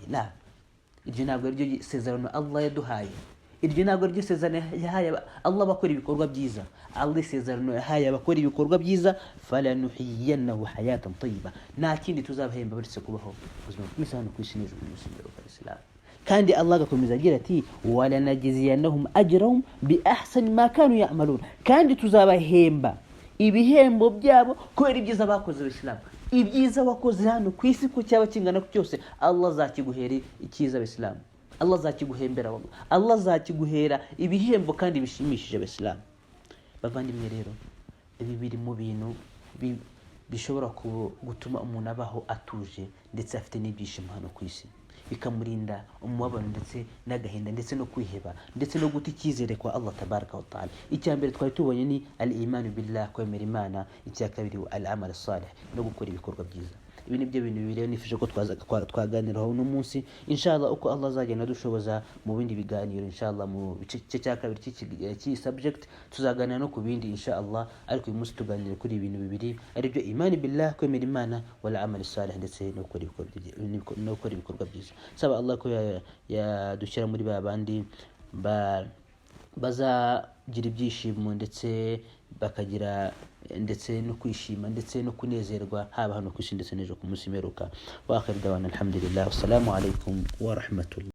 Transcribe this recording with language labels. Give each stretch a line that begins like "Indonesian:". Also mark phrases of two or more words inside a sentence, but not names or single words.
Kinyarwanda: La, iryo ntabwo ryo sezerano Allah yaduhaye, iryo ntabwo ryo sezerano yahaye Allah bakora ibikorwa byiza. Allah sezerano yahaye abakora ibikorwa byiza,
Arabic: فلنحيينه حياة طيبة,
Kinyarwanda: nta kindi tuzabahemba baretse kubaho ubuzima bwiza hano ku isi n'ejo ku munsi w'imperuka. Islam kandi Allah agakomeza agira ati
Arabic: ولنجزينهم أجرهم بأحسن ما كانوا يعملون,
Kinyarwanda: kandi tuzabahemba ibihembo byabo kubera ibyiza bakoze Abisilamu. Ibyiza wakoze hano ku isi ko cyaba kingana cyose, Allah azakiguhera icyiza Abisilamu, Allah azakiguhembera, Allah azakiguhera ibihembo kandi bishimishije Abisilamu. Bavandimwe rero, ibi biri mu bintu bishobora gutuma umuntu abaho atuje ndetse afite n'ibyishimo hano ku isi, bikamurinda umubabaro ndetse n'agahinda ndetse no kwiheba ndetse no guta icyizere kwa Allah
Arabic: تبارك وتعالى.
Kinyarwanda: Icyambere twari tubonye ni
Arabic: الإيمان بالله,
Kinyarwanda: kwemera Imana. Icya kabiri
Arabic: العمل الصالح,
Kinyarwanda: no gukora ibikorwa byiza. Ibi nibyo bintu bibiri nifuje ko twaganiraho uno munsi inshallah, uko Allah azagenda dushoboza mu bindi biganiro inshallah. Mu bice cya kabiri cy'i subject tuzaganira no ku bindi inshallah, ariko uyu munsi tuganire kuri ibintu bibiri, ari byo
Arabic: إيمان بالله,
Kinyarwanda: kwemera Imana,
Arabic: ولا عمل صالح,
Kinyarwanda: ndetse no gukora ibikorwa byiza. Saba Allah ko yadushyira muri babandi bazagira ibyishimo ndetse bakagira ndetse no kwishima ndetse no kunezerwa, haba hano ku isi ndetse n'ejo ku munsi mperuka.
Arabic: وآخر دعوانا الحمد لله، والسلام عليكم ورحمة الله.